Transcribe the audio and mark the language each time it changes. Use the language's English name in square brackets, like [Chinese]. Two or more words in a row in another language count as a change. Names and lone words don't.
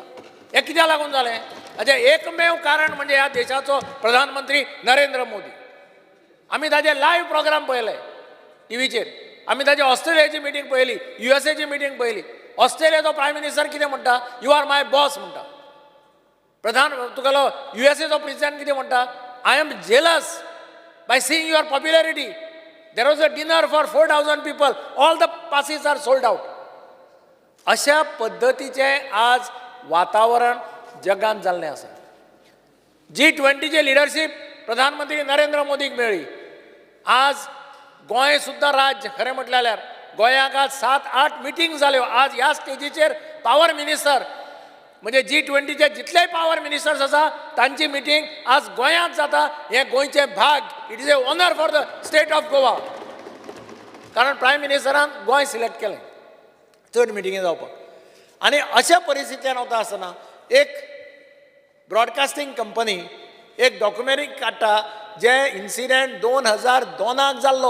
[Konkani] हें कित्याक लागून जालें? हाचें एकमेव कारण म्हणजे ह्या देशाचो प्रधानमंत्री नरेंद्र मोदी. आमी ताजे [English] live program [Konkani] पळयले टीव्हीचेर. आमी ताजे ऑस्ट्रेलियाची मिटींग पळयली, USAची मिटींग पळयली. ऑस्ट्रेलियाचो [English] prime minister [Konkani] कितें म्हणटा? [English] You are my boss म्हणटा. [Konkani] तुगेलो USAचो प्रेसिडेंट कितें म्हणटा? [English] I am jealous by seeing your popularity. There was a dinner for 4,000 people, all the passes are sold out. [Konkani] अशा पद्दतीचे आज वातावरण जगान जाल्लें आसा. G20चे लिडरशीप प्रधानमंत्री नरेंद्र मोदीक मेळ्ळी. आज गोंय सुद्दां राज्य खरें म्हटलें जाल्यार गोंयाक आज 7-8 मिटींग जाल्यो. आज ह्या स्टेजीचेर [English] power minister [Konkani] म्हणजे G20चे जितलेय [English] power ministers [Konkani] आसा तांची मिटींग आज गोंयांत जाता. हे गोंयचे भाग. [English] It is an honour for the State of Goa. [Konkani] कारण प्रायम मिनिस्टरान गोंय सिलेक्ट केलें चड मिटिंगे जावपाक. आनी अशा परिस्थितीन वता आसतना एक [English] broadcasting company [Konkani] एक डॉक्युमेंटरी काडटा जे इन्सिडेंट 2002 जाल्लो.